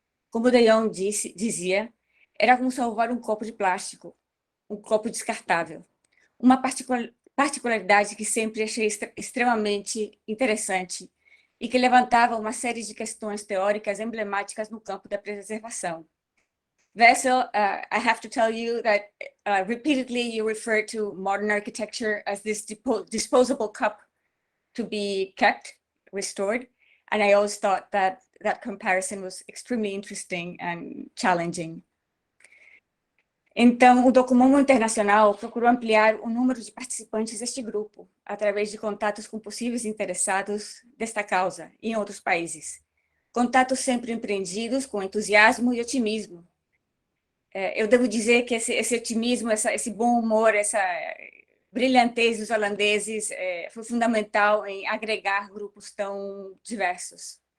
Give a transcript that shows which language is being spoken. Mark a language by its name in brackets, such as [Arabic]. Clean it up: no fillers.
[Portuguese] Como De Jong dizia, era como salvar um copo de plástico, um copo descartável. Uma particularidade que sempre achei extremamente interessante e que levantava uma série de questões teóricas emblemáticas no campo da preservação. [English] Wessel, I have to tell you that repeatedly you refer to modern architecture as this disposable cup to be kept, restored, and I always thought that that comparison was extremely interesting and challenging. [Portuguese] Então, o Docomomo Internacional procurou ampliar o número de participantes deste grupo, através de contatos com possíveis interessados desta causa em outros países. Contatos sempre empreendidos com entusiasmo e otimismo. Eu devo dizer que esse otimismo, esse bom humor, essa brilhantez dos holandeses foi fundamental em agregar grupos tão diversos.